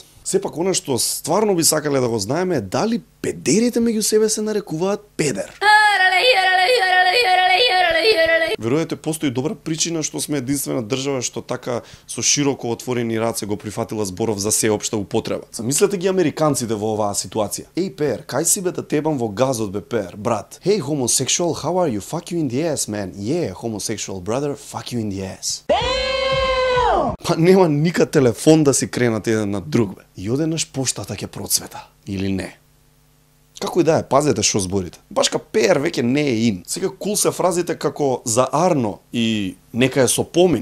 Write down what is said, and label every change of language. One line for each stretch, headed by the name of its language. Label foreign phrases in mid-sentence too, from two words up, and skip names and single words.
Macedonian: Сепак она што стварно би сакале да го знаеме е дали педерите меѓу себе се нарекуваат педер. Веројате постои добра причина што сме единствена држава што така со широко отворени раце го прифатила зборов за сеопшта употреба. Замислете ги американците во оваа ситуација. Еј пер, кај си бе да тебам во газот бе пер, брат.
English: Hey homosexual, how are you? Fuck you in the ass, man. Yeah, homosexual brother, fuck you in the ass.
Macedonian: Па нема никад телефон да си кренат еден на друг бе. И одеднаш поштата ќе процвета. Или не. Како и да е, пазете шо зборите. Башка пер веќе не е ин. Сега кул се фразите како за Арно и нека е со помин.